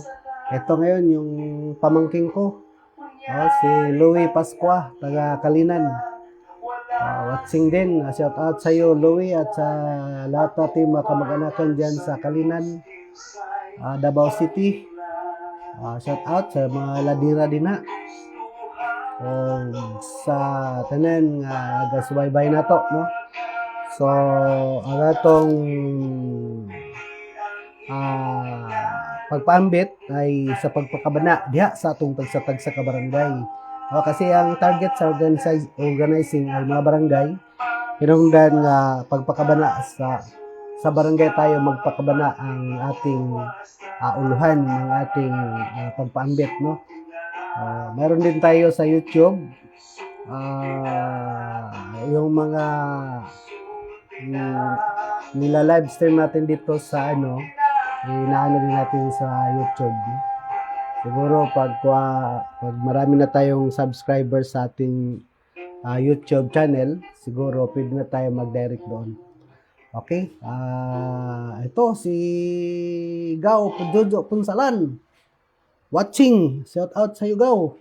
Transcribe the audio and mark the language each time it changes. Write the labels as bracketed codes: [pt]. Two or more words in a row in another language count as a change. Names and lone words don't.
[tl] Ito ngayon yung pamangking ko. Si Louie Pascua, taga Kalinan. Watching din. [en] Shout out [tl] sa iyo, Louie, at sa lahat natin mga kamag-anakan dyan sa Kalinan, Davao City. [en] Shout out [tl] sa mga ladira din na. [ceb] Sa tanan nga nagasubaybay na to, no? So, ang atong pagpaambit ay sa pagpakabana diha sa atong tagsatag sa kabarangay. [tl] Kasi ang target sa organizing ay mga barangay. [ceb] Hinungdan nga pagpakabana sa barangay tayo magpakabana ang ating uluhan ng ating pagpaambit, no? [tl] Meron din tayo sa YouTube yung mga nila [en] live stream [tl] natin dito sa inaano din natin sa YouTube. Siguro pag marami na tayong subscribers sa ating YouTube channel, siguro pwede na tayo mag-direct doon. Okay? Ito si Gao Jojo Punsalan. Watching. [en] Shout out [tl] sa iyo, Gao.